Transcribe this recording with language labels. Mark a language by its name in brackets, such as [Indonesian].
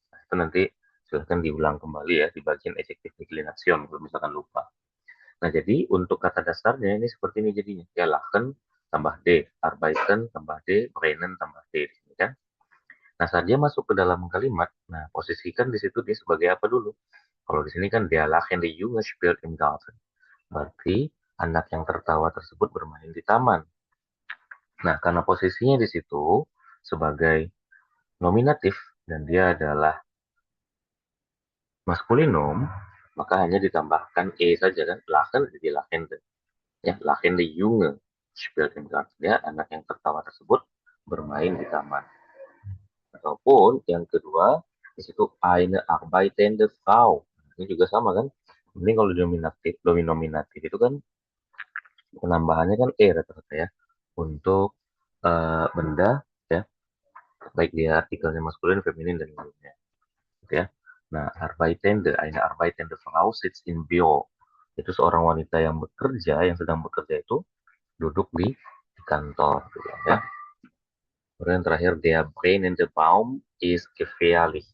[Indonesian] Nah, itu nanti silahkan diulang kembali ya di bagian adjective declination kalau misalkan lupa. Nah jadi untuk kata dasarnya ini seperti ini jadinya ya, lachen tambah d, arbeiten tambah d, brennen tambah d, kan. Nah saat dia masuk ke dalam kalimat, nah posisikan di situ dia sebagai apa dulu. Kalau di sini kan dia [German] lachende Junge spielt im Garten. [Indonesian] Berarti anak yang tertawa tersebut bermain di taman. Nah, karena posisinya di situ sebagai nominatif dan dia adalah maskulinum, maka hanya ditambahkan e saja kan, lachen jadi lachende. [German] Ya, lachende Junge spielt im Garten. [Indonesian] Ya, anak yang tertawa tersebut bermain di taman. Ataupun yang kedua, di situ [German] eine arbeitende Frau. [Indonesian] Ini juga sama kan? Ini kalau nominatif itu kan penambahannya kan e rata-rata ya. Untuk benda ya, baik dia artikelnya maskulin, feminin dan lainnya. Gitu ya. [German] Nah, eine arbeitende Frau sitzt in Büro. [Indonesian] Itu seorang wanita yang bekerja, yang sedang bekerja itu duduk di kantor gitu ya. Kemudian terakhir, [German] der brennende Baum ist gefährlich.